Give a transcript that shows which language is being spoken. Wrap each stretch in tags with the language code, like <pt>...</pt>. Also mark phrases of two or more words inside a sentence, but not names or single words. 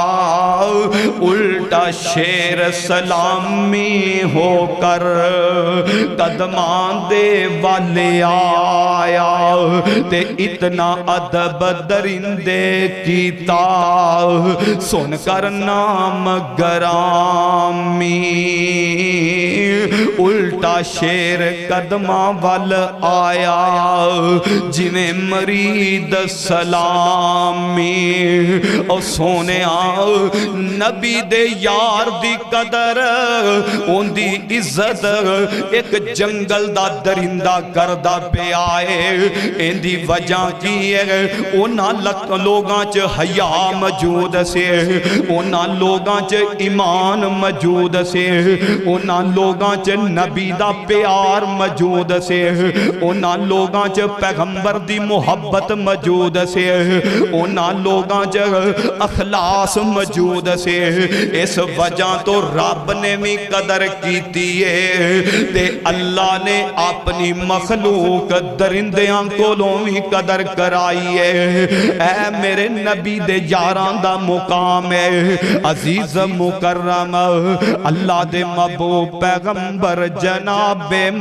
<pa>الٹا شیر سلامی ہو کر قدمان دے والے آیا تے اتنا ادب درندے کیتا سن کر نام گرامی الٹا شیر قدماں وال آیا جویں مرید سلامی او سونے نبی دے یار دی قدر ان دی عزت ایک جنگل دا درندہ کردہ پہ آئے ان دی وجہ کی ہے اونا لوگاں چ حیا موجود سے اونا لوگاں چ ایمان موجود سے اونا لوگاں چ نبی دا پیار موجود سے اونا لوگاں چ پیغمبر دی محبت موجود سے اونا لوگاں چ اخلاص موجود سے اس وجہ تو رب نے بھی قدر کیتی ہے تے اللہ نے اپنی مخلوق درندیاں کولوں بھی قدر کرائی ہے اے میرے نبی دے یاران دا مقام ہے عزیز مکرم اللہ دے محبوب پیغمبر جناب</pa>